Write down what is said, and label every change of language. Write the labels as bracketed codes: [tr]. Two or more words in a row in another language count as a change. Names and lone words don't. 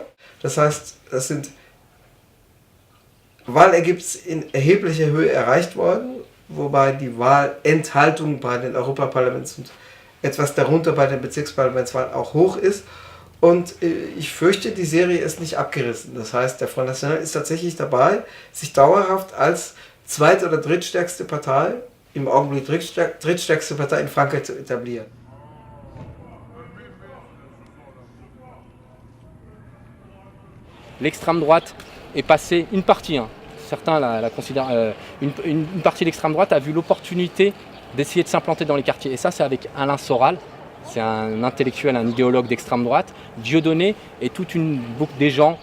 [de] Das heißt, es sind Wahlergebnisse in erheblicher Höhe erreicht worden, wobei die Wahlenthaltung bei den Europaparlaments- und etwas darunter bei den Bezirksparlamentswahlen auch hoch ist. Und ich fürchte, die Serie ist nicht abgerissen. Das heißt, der Front National ist tatsächlich dabei, sich dauerhaft als zweit- oder drittstärkste Partei, im Augenblick drittstärkste Partei in Frankreich zu etablieren. [fr] L'extrême droite est passée, une partie, hein, certains la considèrent, une partie de l'extrême droite a vu l'opportunité d'essayer de s'implanter dans les quartiers. Et ça, c'est avec Alain Soral, c'est un intellectuel, un idéologue d'extrême droite, Dieudonné et toute une boucle des gens.